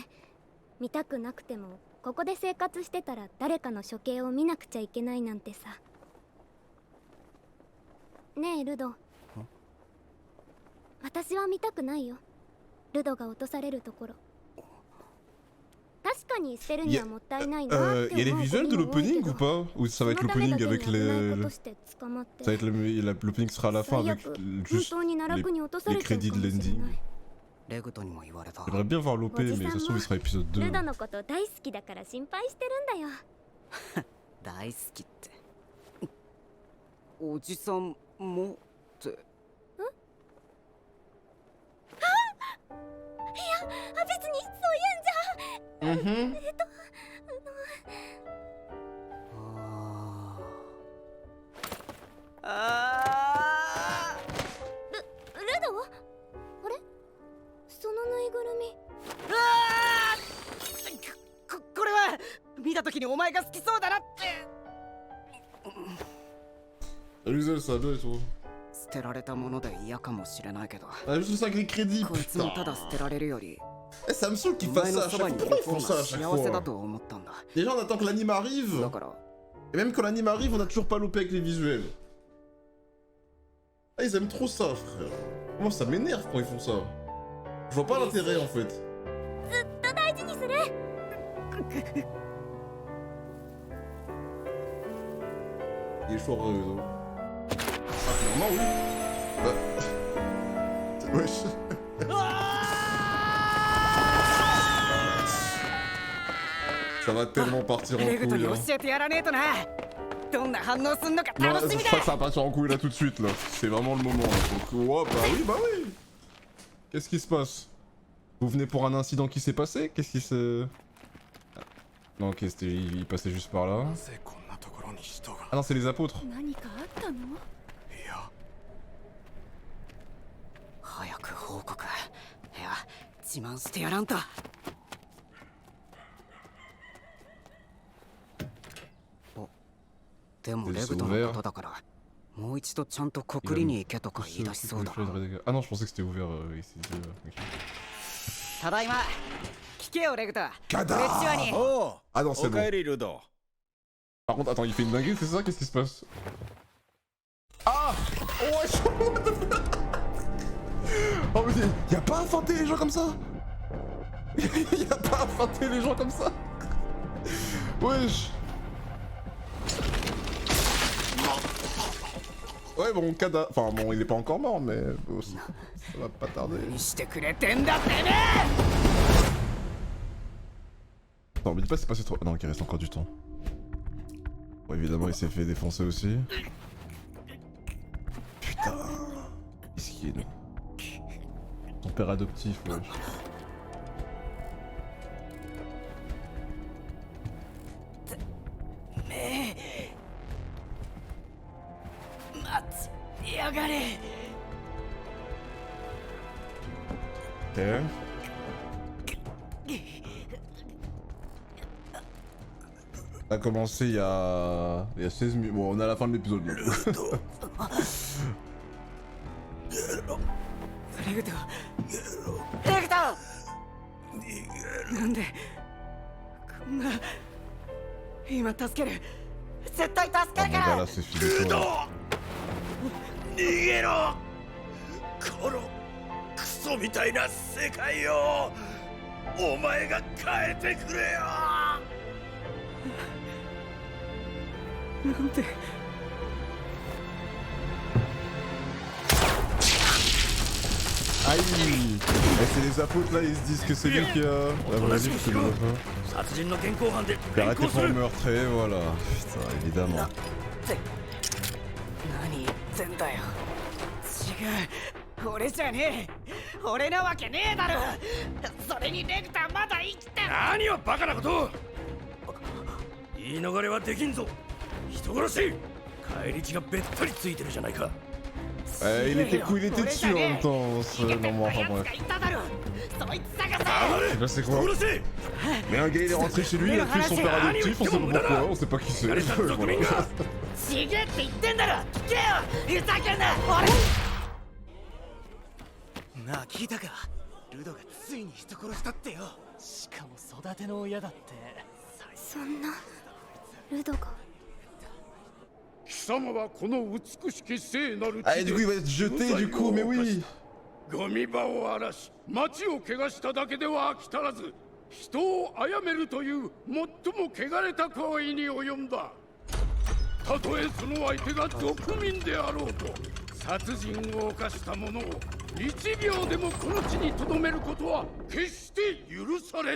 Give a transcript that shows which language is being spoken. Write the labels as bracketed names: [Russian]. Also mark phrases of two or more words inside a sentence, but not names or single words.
[Japanese] 見たくなくてもここで生活してたら誰かの処刑を見なくちゃいけないなんてさ。ねえルド、私は見たくないよ。ルドが落とされるところ。確かに捨てるにはもったいないなって [French] y a les [Japanese] 思う [French] visuels [Japanese] ゴ [French] de [Japanese] ミも多いけ [French] l'opening [Japanese] ど [French] ou pas? Ou ça va être [Japanese] そのためだ [French] l'opening [Japanese] けに [French] avec [Japanese] 危ないこ [French] les... [Japanese] として捕まって [French] Ça va être l'opening sera à la fin [Japanese] 最 [French] avec [Japanese] 悪本 [French] juste [Japanese] 当に奈落に落とさ [French] les [Japanese] れちゃう [French] crédits [Japanese] か [French] de [Japanese] もしれ [French] l'ending. [Japanese] ない。レグトにも言われた。 [French] J'aimerais bien voir l'OP, mais ça se trouve il sera épisode 2. [Japanese] ルドのこと大好きだから心配してるんだよ。大好きって。おじさんもって。いや別にそういうんじゃ。ルド？あれ？そのぬいぐるみ。これは見た時にお前が好きそうだなって。 [French] Salut Zel, ça va bien et toi? [Japanese] 捨てられたもので嫌かもしれないけど、 [French] Ah, juste le sacré crédit, [Japanese] こいつも [French] putain! [Japanese] ただ捨てられるより [French] Eh, ça me saoule qu'ils [Japanese] お [French] fassent [Japanese] 前 [French] ça [Japanese] の [French] à [Japanese] そ [French] chaque [Japanese] ば [French] fois. [Japanese] にいる [French] Pourquoi ils [Japanese] 方 [French] font ça [Japanese] が [French] à chaque [Japanese] 幸せだ [French] fois? [Japanese] と思ったんだ。 [French] Déjà, on attend que l'anime arrive. [Japanese] だから [French] Et même quand l'anime arrive, on a toujours pas loupé avec les visuels. Ah, ils aiment trop ça, frère. Moi, ça m'énerve quand ils font ça. Je vois pas l'intérêt en fait. [Japanese] ずっと大事にする。 [French] Il est chaud, Ah, clairement, oui. Bah... Wesh. Ça va tellement partir en [Japanese] レグトに [French] couille. [Japanese] 教えてやらねえとな。どんな反応すんのか [French] Non, [Japanese] 楽しみ [French] je [Japanese] だ。 [French] crois que ça va partir en couille là tout de suite là. C'est vraiment le moment. Là. Donc, ouais, bah oui. Qu'est-ce qui se passe? Vous venez pour un incident qui s'est passé? Qu'est-ce qui se... Non, ok, c'était... il passait juste par là. Ah non, c'est les apôtres. [Japanese] 何かあったの？早く報告。いや、自慢してやらんと。お、でもレグトのことだから、もう一度ちゃんと告りに行けとか言い出しそうだ。 [French] Ah non, je pensais que c'était ouvert ici. Ok. [Japanese] ただいま。聞けよレグト。 Kada フレッシュアに。おう [French] Ah non, [Japanese] お [French] c'est [Japanese] かえ [French] bon. [Japanese] りルド。 [French] Par contre, attends, il fait une dinguerie, c'est ça? Qu'est-ce qui se passe? [English] Ah! Oh, what the fuck? [French] Oh, mais y'a pas à feinter les gens comme ça! Y'a pas à feinter les gens comme ça! Wesh! Ouais, bon, Kada... Enfin, bon, il est pas encore mort, mais... Bon, ça va pas tarder. [Japanese] 何してくれてんだってね。 [French] Non, mais dis pas c'est passé trop... Non, ok, il reste encore du temps. Bon, évidemment, il s'est fait défoncer aussi. Putain... Miskin. Ton père adoptif, wesh. Ok. Ça a commencé il y a 16 minutes. Bon, on est à la fin de l'épisode là. [Japanese] レグト。レグト。なんでこんな今助ける。絶対助け [French] Ah [Japanese] る [French] mon [Japanese] か [French] gars [Japanese] ら。 [French] là, c'est fini toi. [Japanese] 逃げろこのクソみたいな世界をお前が変えてくれよ。なんで。 [French] Aïe! Et c'est les apôtres là, ils se disent que c'est lui qui a... Ouais, voilà, dit que c'est les apôtres. [Japanese] 殺人の現行犯で [French] J'ai arrêté pour le meurtre et voilà. Putain, évidemment. [Japanese] 何言ってんだよ。違う。俺じゃねえ。俺なわけねえだろ。それにレグターまだ生きてる。何をバカなことを。言い逃れはできんぞ。人殺し。返り血がべったりついてるじゃないか。 [French] Il était cool, il était dessus en même temps. Non, enfin bref. Là, c'est quoi? Mais un gars il est rentré chez lui, il a tué son père adoptif, on sait pas pourquoi, on sait pas qui c'est. Voilà. [Japanese] ちげって言ってんだろ。聞けよ。ふざけんな。俺。なあ聞いたか。ルドがついに人殺したってよ。しかも育ての親だって。そんなルドが。 [French] Ah, et du coup, il va être jeté, du coup, mais oui! [Japanese] ゴミ場を荒らし町を怪我しただけでは飽き足らず人を殺めるという最も汚れた行為に及んだ。たとえその相手が族民であろうと、殺人を犯した者を1秒でもこの地に留めることは決して許されぬ。